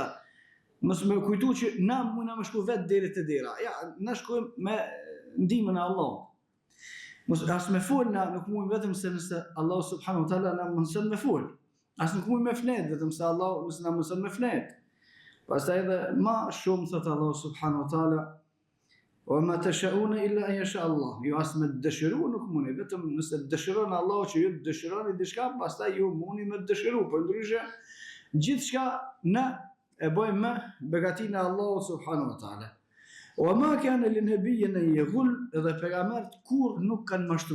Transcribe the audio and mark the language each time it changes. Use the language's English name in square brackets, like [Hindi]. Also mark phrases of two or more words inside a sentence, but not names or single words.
[Albanian] Mos më kujtu që na mundna më shku vetë deri te dera. Ja, na shkojmë me ndihmën e Allahut. As me fol na nuk mund vetëm se nëse Allah [Arabic] سبحانه وتعالى [Albanian] na mëson me fol. As nuk mund me flet vetëm se Allah nëse na mëson me flet. Pastaj edhe më shumë thot Allah [Arabic] سبحانه وتعالى: "وما تشاؤون إلا أن يشاء الله." [Albanian] Ju as me dëshiru nuk mundi, vetëm nëse dëshiron Allah që ju dëshironi diçka, pastaj ju mundi me dëshiru, por ndryshe gjithçka na e bëjmë me begatinë e Allah [Arabic] سبحانه وتعالى. [Albanian] O ma kanë lë nëbijën e jegull edhe pejgambert kur nuk kanë mashtru.